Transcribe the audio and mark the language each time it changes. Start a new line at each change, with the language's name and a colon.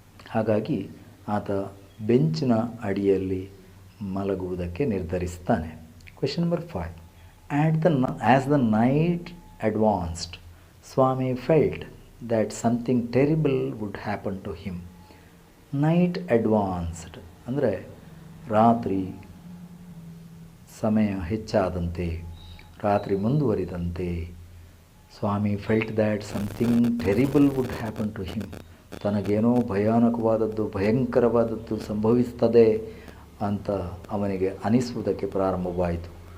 Kannada: ಹಾಗಾಗಿ ಆತ ಬೆಂಚಿನ ಅಡಿಯಲ್ಲಿ ಮಲಗುವುದಕ್ಕೆ ನಿರ್ಧರಿಸ್ತಾನೆ.
English: Question number 5. As the night advanced, Swami felt that something terrible would happen to him. Night advanced
Kannada: ಅಂದರೆ ರಾತ್ರಿ ಸಮಯ ಹೆಚ್ಚಾದಂತೆ, ರಾತ್ರಿ ಮುಂದುವರಿದಂತೆ
English: Swami felt that something terrible would happen to him.
Kannada: ತನಗೇನೋ ಭಯಾನಕವಾದದ್ದು, ಭಯಂಕರವಾದದ್ದು ಸಂಭವಿಸ್ತದೆ ಅಂತ ಅವನಿಗೆ ಅನಿಸುವುದಕ್ಕೆ ಪ್ರಾರಂಭವಾಯಿತು.